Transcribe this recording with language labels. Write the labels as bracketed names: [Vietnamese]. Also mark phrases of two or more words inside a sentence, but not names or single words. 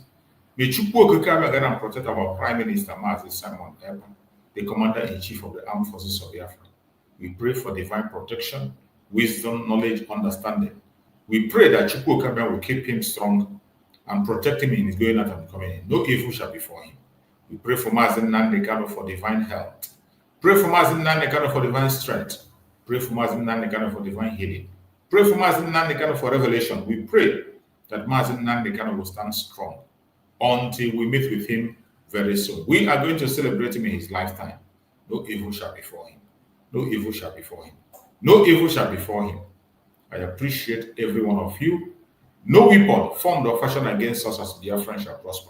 [English] May Chukwu Okike guide and protect our Prime Minister, Mazi Simon Ekpa, the Commander-in-Chief of the Armed Forces of Biafra. We pray for divine protection, wisdom, knowledge, understanding. We pray that Chukwu Okike will keep him strong and protect him in his going out and coming in. No evil shall befall him. We pray for Mazi Nnamdi Kanu for divine health. Pray for Mazi Nnamdi Kanu for divine strength. Pray for Mazi Nnamdi Kanu for divine healing. Pray for Mazi Nnamdi Kanu for revelation. We pray that Mazi Nnamdi Kanu will stand strong until we meet with him very soon. We are going to celebrate him in his lifetime. No evil shall befall him. No evil shall befall him. No evil shall befall him. I appreciate every one of you. No weapon formed or fashioned against us as Biafrans shall prosper.